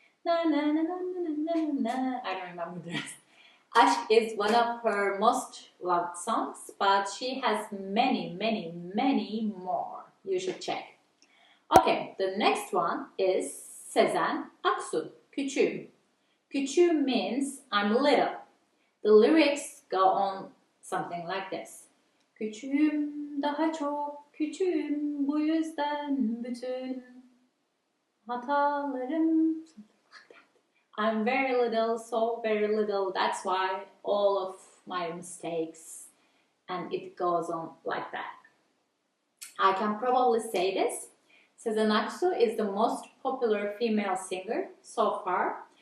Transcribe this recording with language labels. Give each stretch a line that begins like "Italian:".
English: Na, na, na, na, na, na, na. I don't remember the rest. Aşk is one of her most loved songs, but she has many more. You should check. Okay, the next one is Sezen Aksu, Küçüğüm. Küçüğüm means I'm little. The lyrics go on something like this.
Turkish: Küçüğüm, daha çok küçüğüm, bu yüzden bütün hatalarım.
English: I'm very little, so very little. That's why all of my mistakes, and it goes on like that. I can probably say this. Sezen Aksu is the most popular female singer so far.